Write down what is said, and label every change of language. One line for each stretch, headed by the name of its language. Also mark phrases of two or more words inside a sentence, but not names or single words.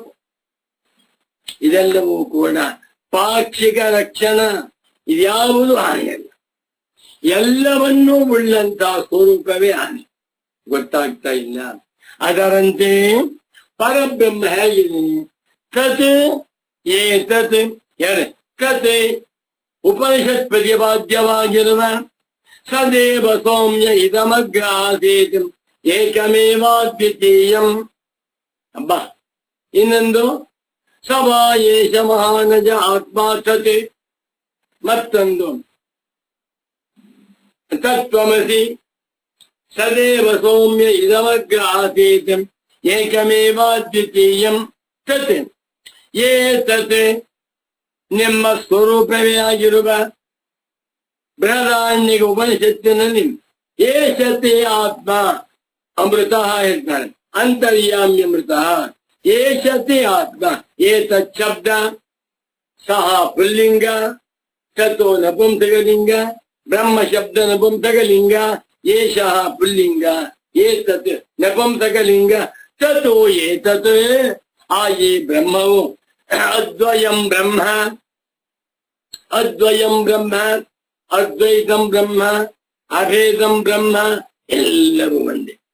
Kannada: ಇದೆಲ್ಲವೂ ಕೂಡ ಪಾಕ್ಷಿಕ ಲಕ್ಷಣ, ಇದ್ಯಾವುದು ಆನೆಯಲ್ಲ. ಎಲ್ಲವನ್ನೂ ಉಳ್ಳಂತ ಸ್ವರೂಪವೇ ಆನೆ. ಗೊತ್ತಾಗ್ತಾ ಇಲ್ಲ? ಅದರಂತೆ ಪರಬ್ರಹ್ಮ ಹೇಗಿದೆ?
Sanskrit: ತತ್ ಏತತ್ ತತ್ ಉಪನಿಷತ್ ಪ್ರತಿಪಾದ್ಯವಾಗಿರುವ ಸದೇವ ಸೌಮ್ಯ ಇದಮಗ್ರ ಆಸೀತ್ ಏಕಮೇವಾದ್ವಿತೀಯಂ.
Kannada: ಅಬ್ಬ ಇನ್ನೊಂದು
Sanskrit: ಸವಾ ಏಷ ಮಹಾನಜ ಆತ್ಮ ತತ್. ಮತ್ತೊಂದು ತತ್ವಮಸಿ ಸದೇವ ಸೌಮ್ಯ ಇದಮಗ್ರ ಆಸೀತ್ ಏಕಮೇವಾದ್ವಿತೀಯಂ ತತ್.
Kannada: ಏತತ್ ನಿಮ್ಮ ಸ್ವರೂಪವೇ ಆಗಿರುವ ಬೃಹದಾರಣ್ಯಕ ಉಪನಿಷತ್ತಿನಲ್ಲಿ
Sanskrit: ಏಷತೆ ಆತ್ಮ ಅಮೃತ
Kannada: ಹೇಳ್ತಾರೆ,
Sanskrit: ಅಂತರ್ಯಾಮಿ ಅಮೃತ.
Kannada: ಏಷತೆ ಆತ್ಮ, ಏತತ್ ಶಬ್ದ ಸಹ ಪುಲ್ಲಿಂಗ, ತಥೋ ನಪುಂಸಕಲಿಂಗ, ಬ್ರಹ್ಮ ಶಬ್ದ ನಪುಂಸಕಲಿಂಗ, ಏಷಃ ಪುಲ್ಲಿಂಗ, ಏತತ್ ನಪುಂಸಕಲಿಂಗ, ತಥೋ ಏತತ್ ಆ ಈ ಬ್ರಹ್ಮವು
Sanskrit: ಅದ್ವಯಂ ಬ್ರಹ್ಮ, ಅದ್ವಯಂ ಬ್ರಹ್ಮ, ಅದ್ವೈತಂ ಬ್ರಹ್ಮ, ಅಭೇದಂ ಬ್ರಹ್ಮ,
Kannada: ಎಲ್ಲವೂ ಒಂದೇ.